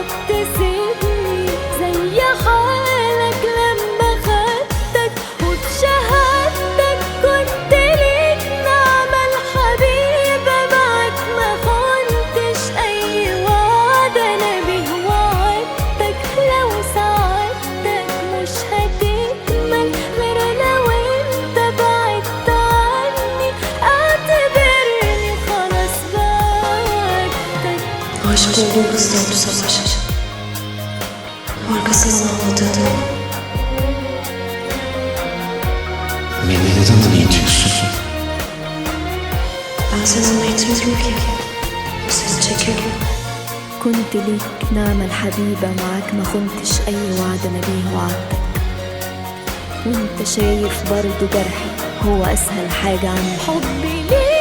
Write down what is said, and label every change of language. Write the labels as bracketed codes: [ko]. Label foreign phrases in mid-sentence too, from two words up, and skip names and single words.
[ar] تسيبني زي حالك لما خدتك وبشهادتك كنت ليك نعمة الحبيبة معاك ما خنتش أي وعد أنا بيه وعدتك لو ساعدتك مش هتكمل غير أنا وانت بعدت عني اعتبرني خلاص بعدتك. [tr] Aşık olduğum kız da oldu savaş. Arkasından ağladı. Beni neden dinletiyorsun? Ben seninle etmiyorum ki. O seni çekiyor. [ar] كنت ليك نعمة الحبيبة معاك ما خنتش أي وعد أنا بيه وعدتك وانت شايف برضو جرحي هو أسهل حاجة عندي حبي ليك